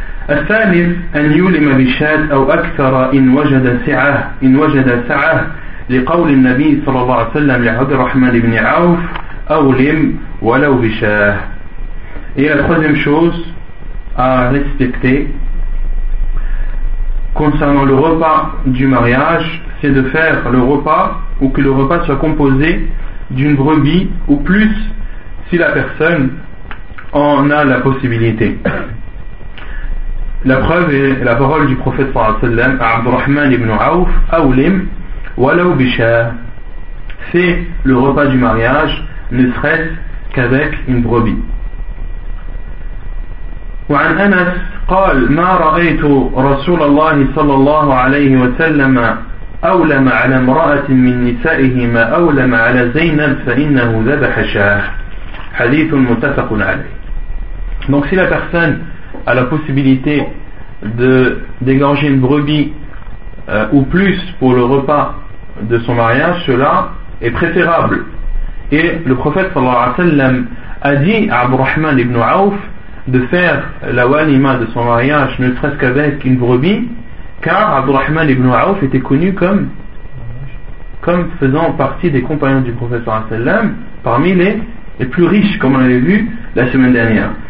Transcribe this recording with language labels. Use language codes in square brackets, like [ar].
[ar] الثالث أن يلم بشاد أو أكثر إن وجد سعه لقول النبي صلى الله عليه وسلم لعبد الرحمن بن عوف أولم ولو بشاه. [fr] Et la troisième chose à respecter concernant le repas du mariage, c'est de faire le repas ou que le repas soit composé d'une brebis ou plus si la personne en a la possibilité. La preuve est la parole du prophète sallallahu alayhi wa sallam, Abdurrahman ibn Auf, [ar] Aoulim, Walaw Bishar. [fr] C'est le repas du mariage, ne serait-ce qu'avec une brebis. [ar] وعن أنس قال ما رأيت رسول الله صلى الله عليه وسلم أولم على امرأة من نسائه ما أولم على زينب فإنه ذبح شاه حديث متفق عليه. [fr] Donc si la personne a la possibilité d'égorger une brebis ou plus pour le repas de son mariage, cela est préférable. Et le prophète صلى الله عليه وسلم a dit à Abu Rahman ibn Auf de faire la walima de son mariage ne serait-ce qu'avec une brebis, car Abdurrahman ibn Auf était connu comme faisant partie des compagnons du professeur sallam parmi les plus riches, comme on l'avait vu la semaine dernière.